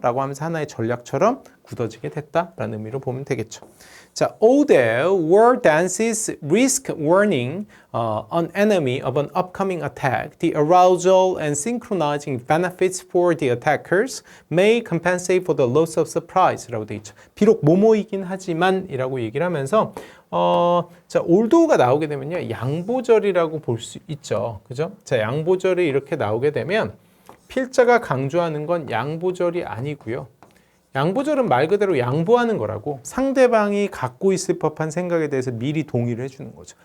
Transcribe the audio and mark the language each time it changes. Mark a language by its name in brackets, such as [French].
[Korean] 라고 하면서 하나의 전략처럼 굳어지게 됐다라는 의미로 보면 되겠죠. [English] 자, although war dances risk warning an enemy of an upcoming attack, the arousal and synchronizing benefits for the attackers may compensate for the loss of surprise라고 돼 있죠. [Korean] 비록 모모이긴 하지만 이라고 얘기를 하면서 자, 올도가 나오게 되면요. 양보절이라고 볼 수 있죠. 그죠? 자, 양보절이 이렇게 나오게 되면 필자가 강조하는 건 양보절이 아니고요. 양보절은 말 그대로 양보하는 거라고 상대방이 갖고 있을 법한 생각에 대해서 미리 동의를 해주는 거죠.